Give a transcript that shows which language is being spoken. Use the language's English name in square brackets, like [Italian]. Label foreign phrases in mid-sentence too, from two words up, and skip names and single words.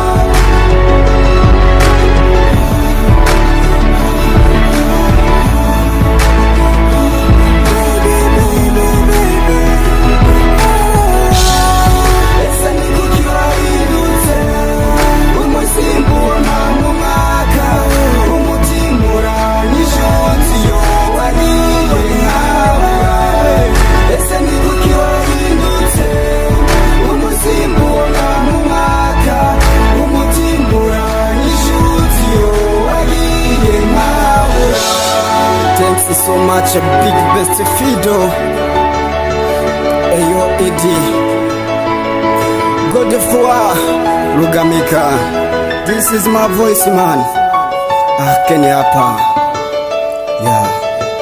[Rundi] Ese ni kuki wahindutse, umusimbu ubona mu mwaka, umutima uranyishutse iyo wagiye nkabura. Ese ni kuki wahindutse, umusimbu ubona mu mwaka, umutima uranyishutse iyo wagiye nkabura. [English] Thanks so much, big best Fido, Eyo Edi, Godefroid Rugamika. This is my voice man, Kenya hapa, yeah.